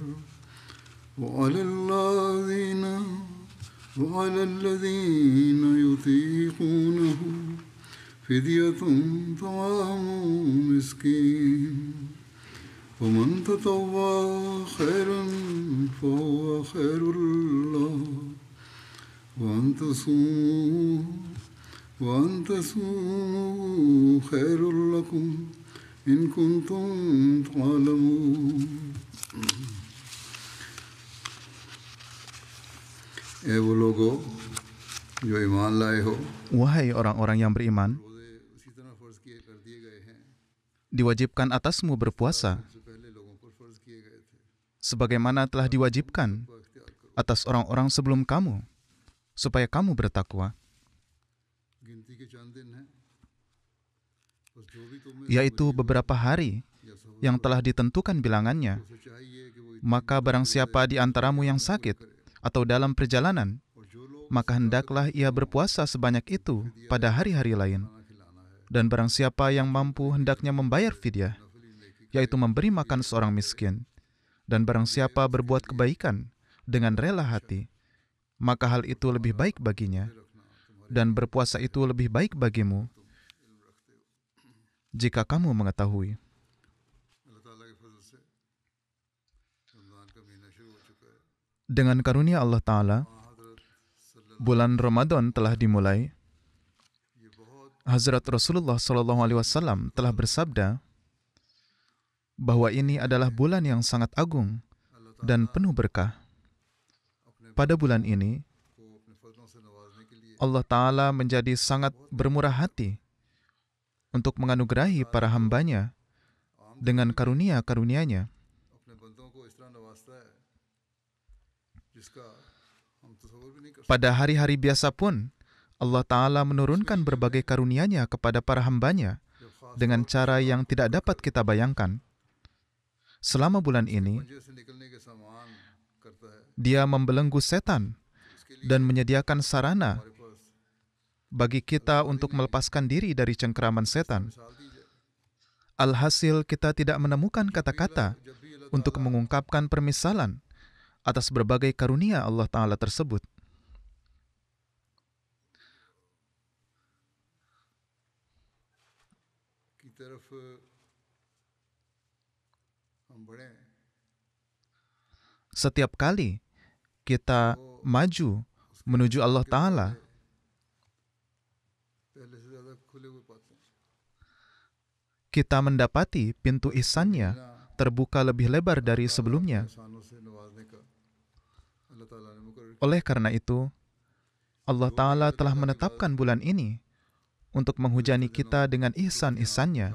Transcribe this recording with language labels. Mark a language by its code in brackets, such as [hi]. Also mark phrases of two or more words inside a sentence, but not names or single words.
[ar] وعلى الذين يطيقونه فدية طعام مسكين ومن تطوع خيرا فهو خير له وأن تصوموا خير لكم إن كنتم تعلمون. [ur] وہ لوگوں جو ایمان لائے ہو, [id] Wahai orang-orang yang beriman, [ur] اسی طرح فرض کر دیے گئے ہیں [id] diwajibkan atasmu berpuasa [ur] جو پہلے لوگوں پر فرض کیے گئے تھے. [id] sebagaimana telah diwajibkan atas orang-orang sebelum kamu, supaya kamu bertakwa, [ur] گنتی کے چند دن ہیں، بس جو بھی تمہیں [id] yaitu beberapa hari yang telah ditentukan bilangannya. [ur] اسے چاہیے کہ وہ [id] Maka barang siapa di antaramu yang sakit atau dalam perjalanan, [ur] اور جو لوگ [id] maka hendaklah ia berpuasa sebanyak itu pada hari-hari lain. [ur] کھانا کھلانا ہے [id] Dan barang siapa yang mampu hendaknya membayar fidyah, yaitu memberi makan seorang miskin. Dan barang siapa berbuat kebaikan dengan rela hati, maka hal itu lebih baik baginya. Dan berpuasa itu lebih baik bagimu jika kamu mengetahui. [ur] اللہ تعالیٰ کے فضل سے رمضان کا مہینہ شروع ہو چکا ہے. [id] Dengan karunia Allah Ta'ala, bulan Ramadan telah dimulai. Hazrat Rasulullah SAW telah bersabda bahwa ini adalah bulan yang sangat agung dan penuh berkah. Pada bulan ini, [ur] کو اپنے فضلوں سے نوازنے کے لیے [id] Allah Ta'ala menjadi sangat bermurah hati untuk menganugerahi para hambanya dengan karunia-karunia-Nya. [ur] اپنے بندوں کو اس طرح نوازتا ہے جس کا ہم تصور بھی نہیں کر [id] Pada hari-hari biasa pun, Allah Ta'ala menurunkan berbagai karunia-Nya kepada para hambanya dengan cara yang tidak dapat kita bayangkan. Selama bulan ini, [ur] سکتے. سے نکلنے کے سامان کرتا ہے. [id] Dia membelenggu setan dan menyediakan sarana [ur] ہمارے پاس [id] bagi kita untuk melepaskan diri dari cengkeraman setan. [ur] مثال دی جائے. [id] Alhasil kita tidak menemukan kata-kata [ur] جب بھی اللہ [id] untuk mengungkapkan permisalan atas berbagai karunia Allah Ta'ala tersebut. [ur] کی طرف ہم بڑھے [id] Setiap kali kita maju menuju Allah Ta'ala, [ur] پہلے سے زیادہ کھلے ہوئے پاتے ہیں. [id] kita mendapati pintu ihsan-Nya terbuka lebih lebar dari sebelumnya. [ur] انسانوں سے نوازنے کا اللہ تعالیٰ نے مقرر [id] Oleh karena itu, Allah Ta'ala telah menetapkan bulan ini untuk menghujani kita dengan ihsan-ihsan-Nya.